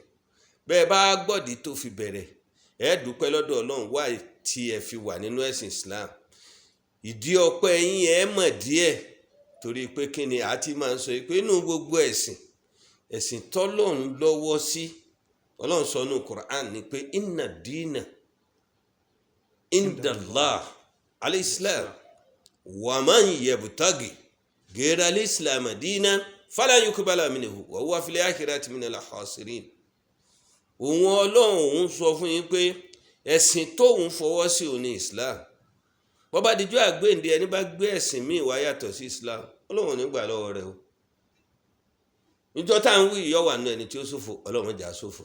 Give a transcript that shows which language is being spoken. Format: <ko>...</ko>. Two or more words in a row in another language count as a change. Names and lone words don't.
<yo>Bẹ́ẹ̀ bá gbọ́dí tó fi bẹ̀rẹ̀, ẹ dúpẹ́ lọ́dọ̀ Ọlọ́run wá tí ẹ fi wà nínú ẹ̀sìn Islam. Ìdí ọpẹ́ yín ẹ mọ̀ díẹ̀, torí pé kí ni a ti máa ń sọ pé inú gbogbo ẹ̀sìn tọ́lọ́run lọ́wọ́ sí, Ọlọ́run sọ nínú Quran ni pé</yo> <ar>إن الدين عند الله الإسلام ومن يبتغ غير الإسلام دينا فلن يقبل منه وهو في الآخرة من الخاسرين.</ar> <yo>Òun Ọlọ́run òun sọ fún yín pé ẹ̀sìn tóun fọwọ́ sí òun ní Islam. Bó bá dijọ́ àgbéǹde ẹni bá gbé ẹ̀sìn míì wá yàtọ̀ sí Islam, Ọlọ́run ò ní gbà lọ́wọ́ rẹ̀ o. Níjọ́ tá à ń wí yọ̀ wà nù ẹni tí ó ṣòfò, Ọlọ́run jà ṣòfò.</yo>